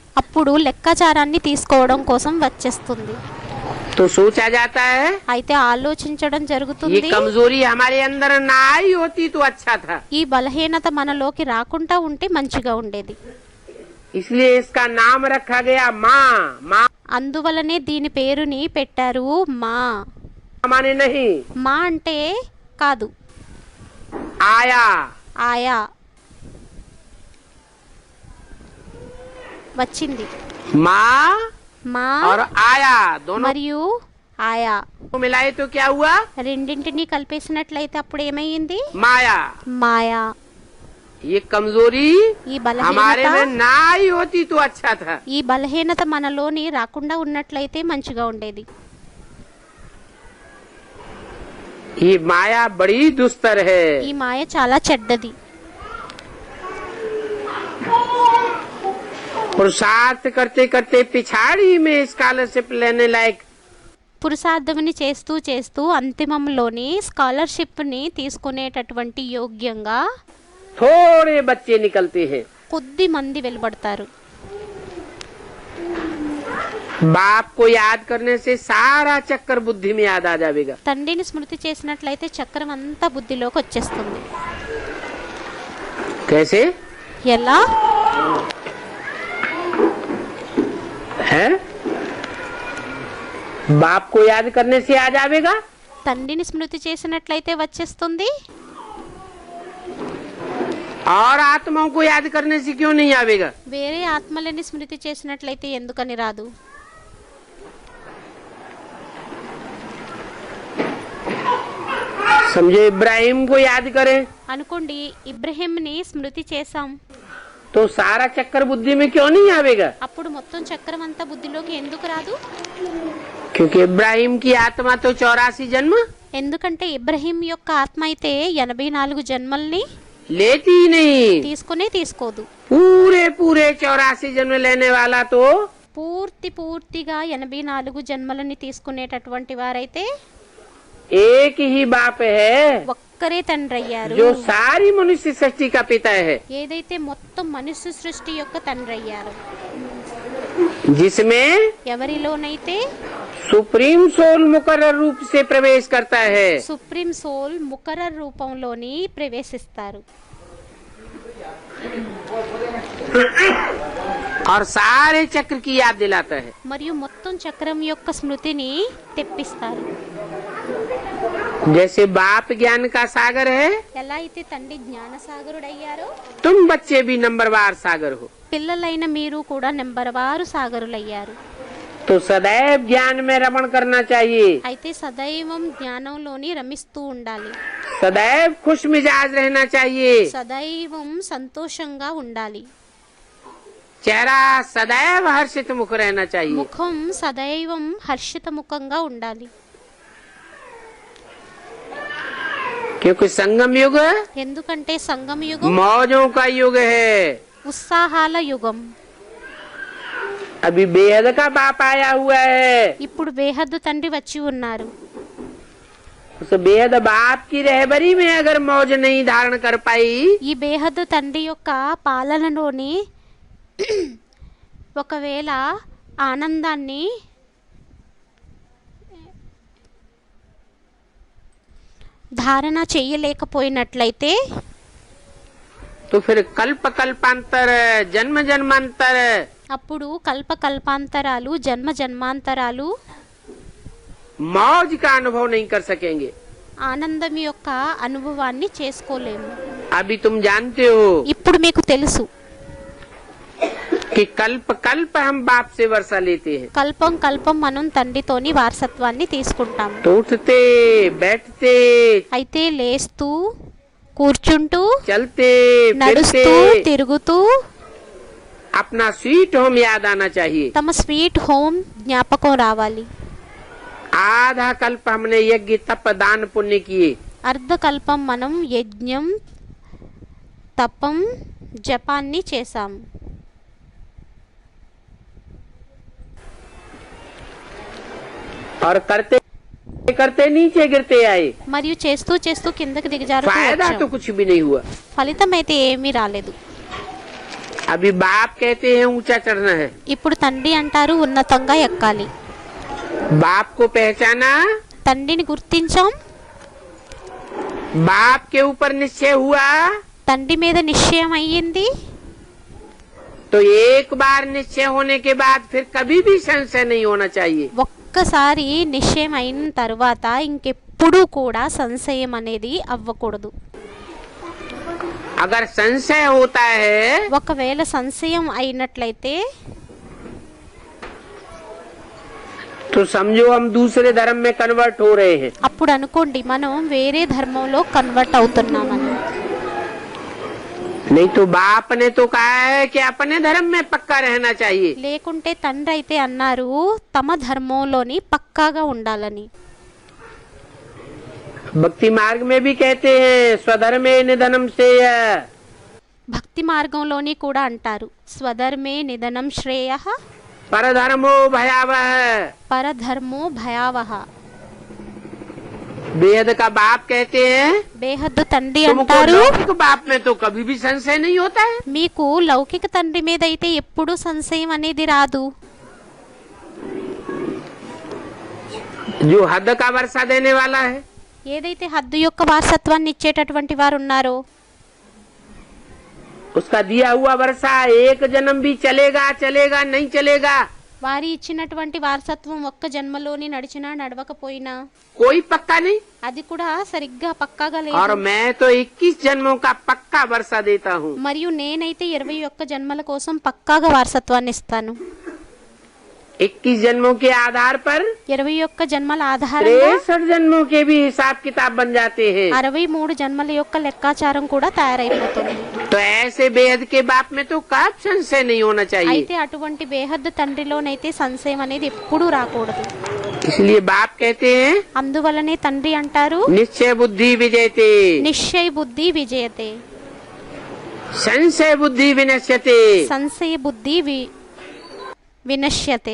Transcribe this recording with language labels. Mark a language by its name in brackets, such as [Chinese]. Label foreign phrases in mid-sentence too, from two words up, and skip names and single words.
[Telugu] అప్పుడు లెక్కాచారాన్ని తీసుకోవడం కోసం వచ్చేస్తుంది. [Hindi] तो सोचा जाता है [Telugu] అయితే ఆలోచించడం [Hindi] ये [Telugu] జరుగుతుంది. [Hindi] कमजोरी हमारे अंदर ना आई होती तो अच्छा था. [Telugu] ఈ బలహీనత మనలోకి రాకుండా ఉంటే మంచిగా ఉండేది. [Hindi] इसलिए इसका नाम रखा गया माँ. माँ [Telugu] అందువలనే దీని పేరుని పెట్టారు మా. [Hindi] माने नहीं, [Telugu] మా అంటే కాదు, [Hindi] आया. [Telugu] ఆయా వచ్చింది. [Hindi] माँ [Telugu] మా [Hindi] और आया दोनों [Telugu] మరియు ఆయా [Hindi] को मिलाए तो क्या हुआ? [Telugu] రెండింటిని కలిపేసినట్లయితే అప్పుడు ఏమయ్యింది? [Hindi] माया. [Telugu] మాయా. [Hindi] ये कमजोरी [Telugu] ఈ [Hindi] हमारे [Telugu] బలహీనత [Hindi] में ना आई होती तो अच्छा था. [Telugu] ఈ బలహీనత మనలోని రాకుండా ఉన్నట్లయితే మంచిగా ఉండేది. [Hindi] ये माया बड़ी दुस्तर है. [Telugu] ఈ మాయ చాలా చెడ్డది. [Hindi] पुरुषार्थ करते करते पिछाड़ी में स्कॉलरशिप लेने लायक [Telugu] పురుషార్థముని చేస్తూ చేస్తూ అంతిమంలోని స్కాలర్షిప్ ని తీసుకునేటటువంటి యోగ్యంగా [Hindi] थोड़े बच्चे निकलते हैं. [Telugu] కొద్ది మంది వెలువడతారు. [Hindi] बाप को याद करने से सारा चक्कर बुद्धि में याद आ जाएगा. [Telugu] తండ్రిని స్మృతి చేసినట్లయితే చక్రం అంతా బుద్ధిలోకి వచ్చేస్తుంది. [Hindi] कैसे [Telugu] ఎలా? [Hindi] है? बाप को याद करने से आ जाएगा. [Telugu] తండ్రిని స్మృతి చేసినట్లయితే వచ్చేస్తుంది. [Hindi] और आत्माओं को याद करने से क्यों नहीं आवेगा? [Telugu] వేరే ఆత్మలని స్మృతి చేసినట్లయితే ఎందుకని రాదు? [Hindi] समझो इब्राहिम को याद करें [Telugu] అనుకోండి, ఇబ్రహీంని స్మృతి చేశాం, [Hindi] तो सारा चक्कर बुद्धि में क्यों नहीं आवेगा? [Telugu] అప్పుడు మొత్తం చక్రం అంతా బుద్ధిలోకి ఎందుకు రాదు? [Hindi] क्योंकि इब्राहिम की आत्मा तो 84 जन्म [Telugu] ఎందుకంటే ఇబ్రహీం యొక్క ఆత్మ అయితే 84 జన్మల్ని [Hindi] लेती ही नहीं. [Telugu] తీసుకోదు. [Hindi] पूरे पूरे 84 जन्म लेने वाला तो [Telugu] పూర్తిగా 84 జన్మలని తీసుకునేటటువంటి వారైతే [Hindi] एक ही बाप है [Telugu] ఒక్కరే తండ్రి అయ్యారు. [Hindi] जो सारी मनुष्य सृष्टि का पिता है, [Telugu] ఏదైతే మొత్తం మనుష్య సృష్టి యొక్క తండ్రి అయ్యారు, [Hindi] जिसमें [Telugu] ఎవరిలోనైతే [English] supreme soul [Hindi] मुकर्रर रूप से प्रवेश करता है. [English] supreme soul [Telugu] ముకర్రర్ రూపంలోని ప్రవేశిస్తారు. [Hindi] और सारे चक्र की याद दिलाता है. [Telugu] మరియు మొత్తం చక్రం యొక్క స్మృతిని తెప్పిస్తారు. [Hindi] जैसे बाप ज्ञान का सागर है, [Telugu] ఎలా అయితే తండ్రి జ్ఞానసాగరుడయ్యారో, [Hindi] तुम बच्चे भी नंबरवार सागर हो. [Telugu] పిల్లలైన మీరు కూడా నెంబర్ వారు సాగరులయ్యారు. [Hindi] तो सदैव ज्ञान में रमण करना चाहिए. [Telugu] అయితే సదైవం జ్ఞానంలోని రమిస్తూ ఉండాలి. [Hindi] सदैव खुश मिजाज रहना चाहिए. [Telugu] సదైవం సంతోషంగా ఉండాలి. [Hindi] चेहरा सदैव हर्षित मुख रहना चाहिए. [Telugu] ముఖం సదైవం హర్షిత ముఖంగా ఉండాలి. [Hindi] क्योंकि संगम युग [Telugu] ఎందుకంటే సంగమ యుగం [Hindi] मौजों का युग है. [Telugu] ఉత్సాహాల యుగం. [Hindi] अभी बेहद का बाप आया हुआ है. [Telugu] ఇప్పుడు బేహద్దు తండ్రి వచ్చి ఉన్నారు. [Hindi] उस बेहद बाप की रहबरी में अगर मौज नहीं धारण कर पाई, [Telugu] ఈ బేహద్దు తండ్రి యొక్క పాలనలోని ఒకవేళ ఆనందాన్ని ధారణ చేయలేకపోయినట్లయితే [Hindi] तो फिर कल्प कल्पांतर जन्म जन्मांतर [Telugu] అప్పుడు కల్పకల్పాంతరాలు జన్మ జన్మాంతరాలు [Hindi] मौज का अनुभव नहीं कर सकेंगे. [Telugu] ఆనందం యొక్క అనుభవాన్ని చేసుకోలేము. [Hindi] अभी तुम जानते हो [Telugu] ఇప్పుడు మీకు తెలుసు, [Hindi] कि कल्प कल्प हम बाप से वर्षा लेते हैं. [Telugu] కల్పం కల్పం మనం తండ్రితోని వారసత్వాన్ని తీసుకుంటాం. [Hindi] तो उठते बैठते [Telugu] అయితే లేస్తూ కూర్చుంటూ [Hindi] चलते [Telugu] నడుస్తూ [Hindi] फिरते [Telugu] తిరుగుతూ [Hindi] अपना [English] sweet home [Hindi] याद आना चाहिए. [Telugu] తమ [English] sweet home [Telugu] జ్ఞాపకం రావాలి. [Hindi] आधा कल्प हमने यज्ञ तप दान पुण्य किए. [Telugu] అర్ధకల్పం మనం యజ్ఞం తపం జపాన్ని చేశాం. [Hindi] और करते करते नीचे गिरते आए, [Telugu] మరియు చేస్తూ చేస్తూ కిందకి దిగజారుతూ [Hindi] फायदा [Telugu] వచ్చాం. [Hindi] तो कुछ भी नहीं हुआ. [Telugu] ఫలితం అయితే ఏమీ రాలేదు. [Hindi] अभी बाप कहते हैं ऊंचा चढ़ना है. [Telugu] ఇప్పుడు తండ్రి అంటారు ఉన్నతంగా ఎక్కాలి. [Hindi] बाप को पहचाना, [Telugu] తండ్రిని గుర్తించాం, [Hindi] बाप के ऊपर निश्चय हुआ, [Telugu] తండ్రి మీద నిశ్చయం అయ్యింది. [Hindi] तो एक बार निश्चय होने के बाद फिर कभी भी संशय नहीं होना चाहिए. [Telugu] ఒక్కసారి నిశ్చయం అయిన తర్వాత ఇంకెప్పుడు కూడా సంశయం అనేది అవ్వకూడదు. [Hindi] अगर संशय होता है [Telugu] ఒకవేళ సంశయం అయినట్లయితే [Hindi] तो समझो हम दूसरे धर्म में कन्वर्ट हो रहे हैं. [Telugu] అప్పుడు అనుకోండి మనం వేరే ధర్మంలో కన్వర్ట్ అవుతున్నామని. [Hindi] नहीं तो बाप ने तो कहा है कि अपने धर्म में पक्का रहना चाहिए. [Telugu] లేకుంటే తండ్రి అయితే అన్నారు తమ ధర్మంలోని పక్కాగా ఉండాలని. [Hindi] भक्ति मार्ग में भी कहते हैं [Sanskrit] स्वधर्मे निधनम श्रेय. [Telugu] భక్తి మార్గంలోని కూడా అంటారు [Sanskrit] స్వధర్మే నిధనం శ్రేయః परधर्मो भयावह. పరధర్మో భయావహ. [Hindi] बेहद का बाप कहते हैं [Telugu] బేహద్దు తండ్రి [Hindi] तुमको [Telugu] అంటారు [Hindi] लौकिक बाप में तो कभी भी संशय नहीं होता है. [Telugu] మీకు లౌకిక తండ్రి మీద అయితే ఎప్పుడూ సంశయం అనేది రాదు. [Hindi] जो हद का वर्षा देने वाला है, [Telugu] ఏదైతే హద్దు యొక్క వారసత్వాన్ని ఇచ్చేటటువంటి వారు ఉన్నారో [Hindi] उसका दिया हुआ वर्षा एक जन्म भी चलेगा चलेगा नहीं चलेगा [Telugu] వారి ఇచ్చినటువంటి వారసత్వం ఒక్క జన్మలోని నడిచినా నడవకపోయినా [Hindi] कोई पक्का नहीं. [Telugu] అది కూడా సరిగ్గా పక్కాగా [Hindi] और [Telugu] లేదు. [Hindi] मैं तो 21 जन्मों का पक्का वर्षा देता हूँ. [Telugu] మరియు నేనైతే 21 జన్మల కోసం పక్కాగా వారసత్వాన్ని ఇస్తాను. [Hindi] 21 जन्मों के आधार पर [Telugu] 21 జన్మల ఆధారంగా [Hindi] 63 जन्मों के भी हिसाब किताब बन जाते हैं. [Telugu] 63 జన్మల యొక్క లెక్కాచారం కూడా తయారైపోతుంది. [Hindi] तो ऐसे बेहद के बाप में तो कब संशय नहीं होना चाहिए. [Telugu] అయితే అటువంటి బేహద్దు తండ్రిలోనైతే సంశయం అనేది ఎప్పుడూ రాకూడదు. [Hindi] इसलिए बाप कहते हैं [Telugu] అందువలనే తండ్రి అంటారు [Sanskrit] निश्चय बुद्धि विजयते, నిశ్చయ బుద్ధి విజయతే, संशय बुद्धि विनश्यते. సంశయ బుద్ధి వినశ్యతే.